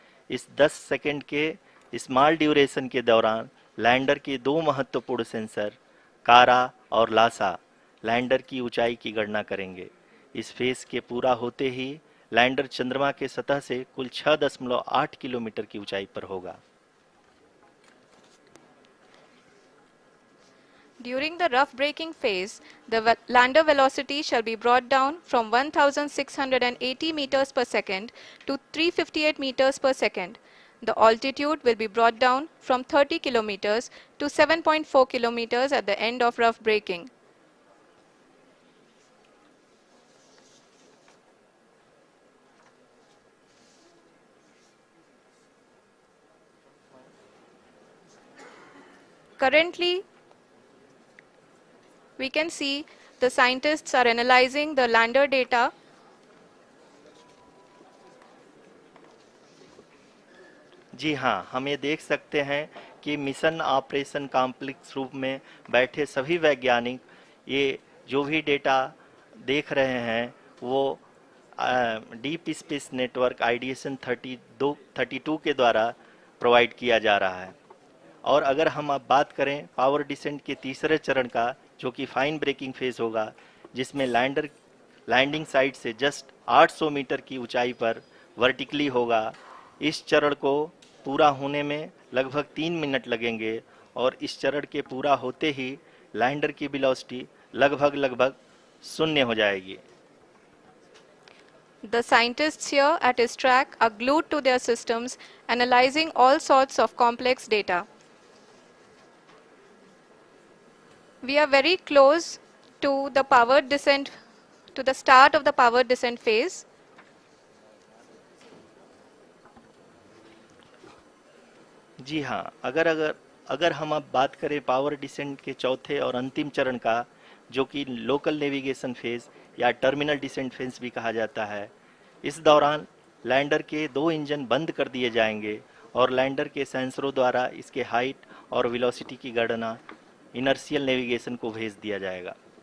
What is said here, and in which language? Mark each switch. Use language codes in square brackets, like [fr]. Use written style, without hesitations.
[hi] इस 10 सेकंड के small duration के दौरान लैंडर के 2 महत्वपूर्ण सेंसर कारा और लासा लैंडर की ऊंचाई की गणना करेंगे। इस फेज के पूरा होते ही लैंडर चंद्रमा के सतह से कुल 6.8 किलोमीटर की ऊंचाई पर होगा। [en] During the rough braking phase, the lander velocity shall be brought down from 1680 meters per second to 358 meters per second. The altitude will be brought down from 30 kilometers to 7.4 kilometers at the end of rough braking. Currently, we can see the scientists are analyzing the lander data. [hi] जी हाँ, हम ये देख सकते हैं कि mission operation complex रूप में बैठे सभी वैज्ञानिक ये जो भी डेटा देख रहे हैं वो डीप स्पेस नेटवर्क आईडीएसन 32 के द्वारा प्रोवाइड किया जा रहा है। और अगर हम अब बात करें पावर डिसेंट के तीसरे चरण का, जो कि फाइन ब्रेकिंग फेज होगा, जिसमें लैंडर लैंडिंग साइट से जस्ट 800 मीटर की ऊंचाई पर वर्टिकली होगा। इस चरण को पूरा होने में लगभग 3 मिनट लगेंगे और इस चरण के पूरा होते ही लैंडर की वेलोसिटी लगभग शून्य हो जाएगी। [en] The scientists here at ISTRAC are glued to their systems, analyzing all sorts of complex data. We are very close to the powered descent, to the start of the powered descent phase. [hi] जी हाँ, अगर हम अब बात करें power descent के चौथे और अंतिम चरण का, जो कि लोकल नेविगेशन फेज या टर्मिनल डिसेंट फेज भी कहा जाता है, इस दौरान लैंडर के 2 इंजन बंद कर दिए जाएंगे और लैंडर के सेंसरों द्वारा इसके हाइट और वेलोसिटी की गणना इनर्शियल नेविगेशन को भेज दिया जाएगा।